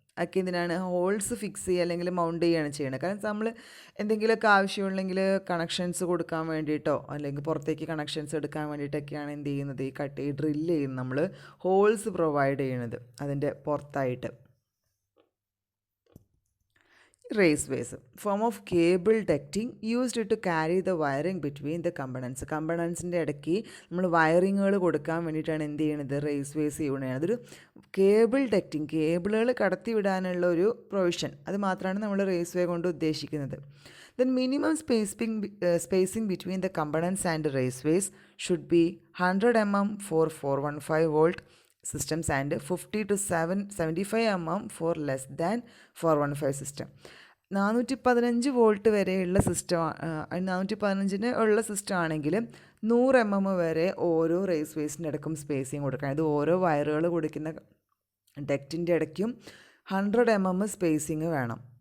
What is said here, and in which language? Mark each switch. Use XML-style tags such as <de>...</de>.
<ml>ഒക്കെ എന്തിനാണ്, holes fix ചെയ്യുക അല്ലെങ്കിൽ മൗണ്ട് ചെയ്യുകയാണ് ചെയ്യണത്. കാരണം നമ്മൾ എന്തെങ്കിലുമൊക്കെ ആവശ്യമുണ്ടെങ്കിൽ കണക്ഷൻസ് കൊടുക്കാൻ വേണ്ടിയിട്ടോ അല്ലെങ്കിൽ പുറത്തേക്ക് കണക്ഷൻസ് എടുക്കാൻ വേണ്ടിയിട്ടൊക്കെയാണ് എന്ത് ചെയ്യുന്നത്, ഈ ഡ്രില്ല് ചെയ്യുന്നത്, നമ്മൾ ഹോൾസ് പ്രൊവൈഡ് ചെയ്യണത് അതിൻ്റെ പുറത്തായിട്ട്.</ml> <en>raceways, form of cable ducting used to carry the wiring between the components.</en> <ml>കമ്പണൻസിൻ്റെ ഇടയ്ക്ക് നമ്മൾ വയറിങ്ങുകൾ കൊടുക്കാൻ വേണ്ടിയിട്ടാണ് എന്ത് ചെയ്യണത്, റേസ്വേസ് ചെയ്യണത്. അതൊരു കേബിൾ ഡക്റ്റിംഗ്, കേബിളുകൾ കടത്തി വിടാനുള്ള ഒരു പ്രൊവിഷൻ, അത് മാത്രമാണ് നമ്മൾ റേസ്വേ കൊണ്ട് ഉദ്ദേശിക്കുന്നത്.</ml> <en>Then minimum spacing between the components and raceways should be 100 mm for 415 volt systems and 50 to 75 mm for less than 415 system.</en> <ml>415 volt വരെയുള്ള സിസ്റ്റം, 415 ഉള്ള സിസ്റ്റം ആണെങ്കിൽ 100 mm വരെ ഓരോ റേസ്വേസിൻ്റെ ഇടയ്ക്കും സ്പേസിങ് കൊടുക്കണം. ഇത് ഓരോ വയറുകൾ കൊടുക്കുന്ന ഡക്റ്റിൻ്റെ ഇടയ്ക്കും 100 mm സ്പേസിങ് വേണം.</ml>